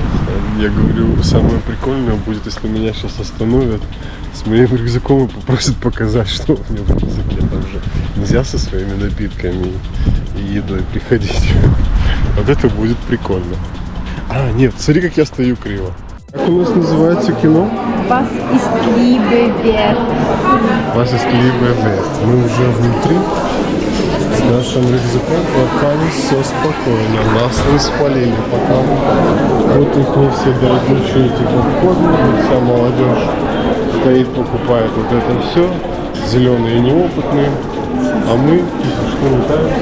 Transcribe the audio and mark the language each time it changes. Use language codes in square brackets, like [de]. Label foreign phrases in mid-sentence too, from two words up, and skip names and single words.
[ru] Я говорю, самое прикольное будет, если меня сейчас остановят с моим рюкзаком и попросят показать, что у меня в рюкзаке. Там же нельзя со своими напитками и едой приходить. Вот это будет прикольно. А, нет, смотри, как я стою криво. Как у нас называется кино? [de] Was ist Liebe wert? Was ist Liebe wert? [ru] Мы уже внутри. С нашим рюкзаком пока все спокойно. Нас не спалили пока. Вот их не все дорогущие эти попкорны. Вся молодежь стоит, покупает вот это все. Зеленые неопытные. А мы что летаем?